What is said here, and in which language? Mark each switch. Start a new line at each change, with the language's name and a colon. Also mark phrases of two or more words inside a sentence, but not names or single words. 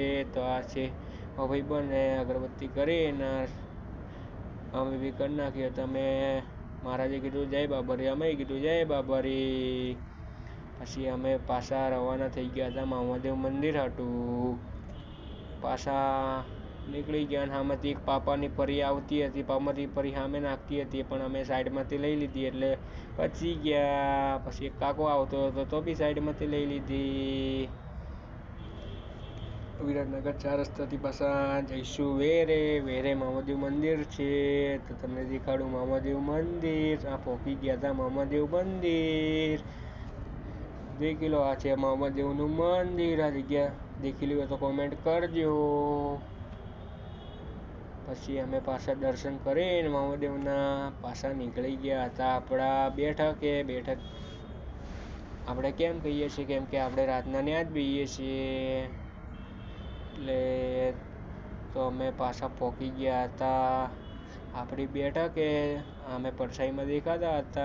Gujarati: તો આ છે મારો ભાઈબંધ ને અગરબત્તી કરીને અમે બી કર નાખી। તો અમે મહારાજે કીધું જય બાબારી, અમે કીધું જય બાબારી, अमे कीधुं जय बाबारी। પછી અમે પાછા રવાના થઈ ગયા થા મહાદેવ મંદિર હાટૂ। पाछा निकળી ગયા અને સામેથી એક પાપાની પરી આવતી હતી, પાપાની પરી સામે નાખતી હતી પણ અમે સાઈડમાંથી લઈ લીધી એટલે બચી ગયા। પછી એક કાકો આવતો હતો તો બી સાઈડમાંથી લઈ લીધી। વિરાટનગર 4 રસ્તાથી પાછા જઈશું વેરે। વેરે મહાદેવ મંદિર છે તો તમને દેખાડું મહાદેવ મંદિર। આ પહોંચી ગયા હતા મહાદેવ મંદિર। દેખી લો આ છે મહાદેવનું મંદિર। આ જગ્યા દેખી લો તો કમેન્ટ કરજો। પછી અમે પાછા દર્શન કરીને મહાદેવના પાછા निकળી ગયા હતા આપણા બેઠકે। બેઠક આપણે કેમ કહીએ છીએ કેમ કે આપણે રાતના ન્યા જ બેહીએ છીએ એટલે તો અમે પાછા પહોંચી ગયા હતા આપણી બેઠકે। અમે પરછાઈમાં દેખાતા હતા।